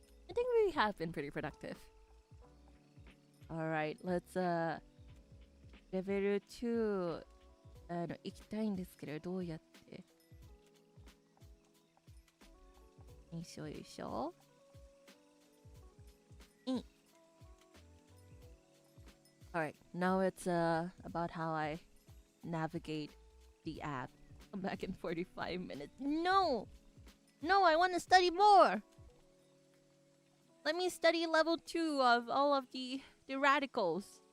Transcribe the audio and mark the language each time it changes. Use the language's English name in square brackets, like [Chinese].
[English] I think we have been pretty productive. Alright, let's [Japanese] レベル2行きたいんですけど、どうやってよいしょよいしょ。 [English] Alright, now it's about how I navigate the app. I'm back in 45 minutes. No! No, I want to study more! Let me study level 2 of all of the radicals.